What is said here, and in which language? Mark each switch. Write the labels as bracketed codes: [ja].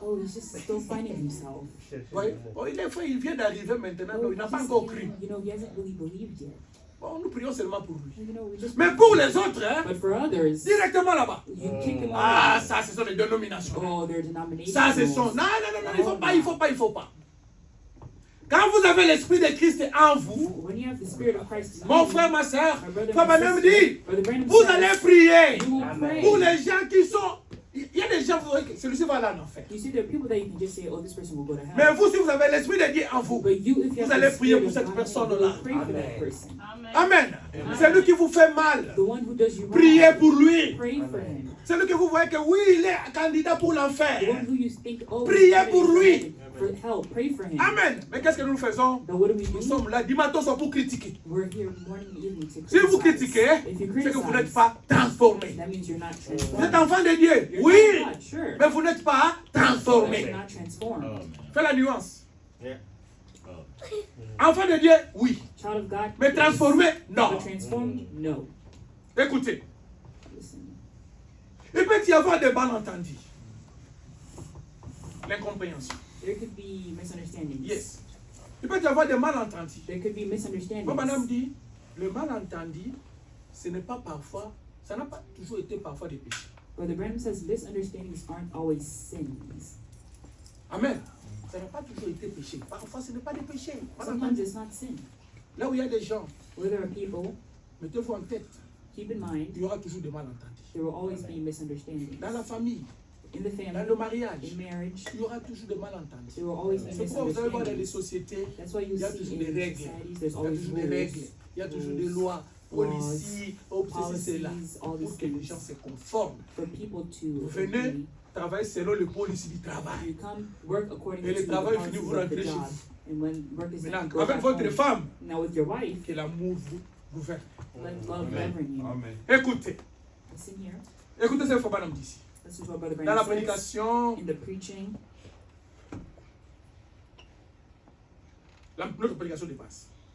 [en] Oh, he's just still finding himself. [fr] Oui. Oh, il vient d'arriver maintenant, [en] Oh, [fr] donc il n'a pas [en] just, [fr] encore cru. [en] you know, he hasn't really believed yet. [fr] Bon, nous prions seulement pour lui. [en] You know, we just. [fr] Mais pour les autres, hein, [en] But for others, [fr] directement là-bas. [en] you kick them Ah, out. [fr] ça, ce sont les dénominations. [en] Oh, their denomination. [fr] Ça, ce sont. Non, non, non, non, il ne faut pas. Quand vous avez l'esprit de Christ en vous, [en] When you have the Spirit of Christ in [fr] mon [en] you, [fr] frère, ma soeur, [en] my brother, [fr] Frère my Branham [en] sister, [fr] dit, [en] Brother Branham [fr] vous [en] says, [fr] allez prier [en] you will pray. [fr] pour les gens qui sont. Il y a des gens, vous voyez que celui-ci va aller en enfer. [en] You see, there are people that you can just say, oh, this person will go to hell. [fr] Mais vous, si vous avez l'esprit de Dieu en vous, [en] But you, if you [fr] vous allez [en] the [fr] prier [en] Spirit [fr] pour [en] of [fr] cette [en] God, [fr] personne-là. [en] you will pray for that person. Amen. [fr] C'est lui qui vous fait mal. [en] The one who does you wrong, [fr] Priez pour lui. [en] pray for him. [fr] C'est lui que vous voyez que oui, il est candidat pour [en] The [fr] l'enfer. [en] one who you think, oh, [fr] Priez [en] he's [fr] pour [en] headed [fr] lui. [en] for hell, pray for him. Amen. [fr] Mais qu'est-ce que nous faisons? [en] But what do we [fr] Nous [en] do? [fr] sommes là, dimanche soir pour critiquer. [en] We're here morning and evening to [fr] Si vous [en] criticize. [fr] critiquez, [en] If you [fr] c'est que vous n'êtes [en] criticize, [fr] pas transformé. [en] that means you're not [fr] Vous êtes [en] transformed. [fr] enfant de Dieu, [en] You're [fr] oui, [en] child of God, sure. [fr] mais vous n'êtes pas [en] But you're [fr] transformé. [en] not transformed. [fr] Fais la nuance. [en] Yeah. [fr] Enfant de Dieu, oui, [en] Child of God, [fr] mais [en] yes. [fr] transformé, non. [en] But transformed, no. [fr] Écoutez, [en] Listen. [fr] il peut y avoir des malentendus. L'incompréhension. [en] There could be misunderstandings. Yes. [fr] Il peut y avoir des malentendus. [en] There could be misunderstandings. [fr] Comme madame dit, le malentendu, ce n'est pas parfois, ça n'a pas toujours été parfois des péchés. [en] Brother Branham says misunderstandings aren't always sins. Amen. [fr] Ça n'a pas toujours été péché. Parfois, ce n'est pas des péchés. [en] Sometimes it's not sin. [fr] Là où il y a des gens, [en] Where there are people, [fr] mettez-vous en tête, [en] keep in mind, [fr] il y aura toujours des malentendus. [en] there will always be misunderstandings. [fr] Dans la famille, [en] In the [fr] dans [en] family, [fr] le mariage, [en] in marriage, [fr] il y aura toujours des malentendus. [en] there will always be [fr] C'est pourquoi vous allez voir dans les [en] misunderstandings. [fr] sociétés, [en] That's why you [fr] il y a [en] see [fr] toujours [en] in [fr] des règles. [en] societies, there's [fr] Il y a [en] always [fr] toujours des règles. [en] rules, [fr] Il y a toujours des [en] rules, [fr] lois, [en] laws, [fr] policies, ceci, cela. [en] policies, all these [fr] Pour que les gens [en] things [fr] se conforment. [en] for people to [fr] Vous venez [en] agree. [fr] travailler selon les policies du travail. [en] You come work according [fr] Et [en] to [fr] le [en] the [fr] travail [en] policies [fr] finit, vous [en] of the [fr] rentrez chez [en] job. [fr] vous. [en] And when work is done, you [fr] Maintenant, [en] go [fr] avec [en] back [fr] votre [en] home. [fr] femme, [en] Now with your wife, [fr] que l'amour vous gouverne. [en] let love govern you. Amen. [fr] Écoutez, [en] Listen here. [fr] écoutez ce que Fabana me dit ici. [en] This is what Brother [fr] Dans la [en] Branham says. [fr] prédication, [en] In the preaching, [fr] notre prédication de base.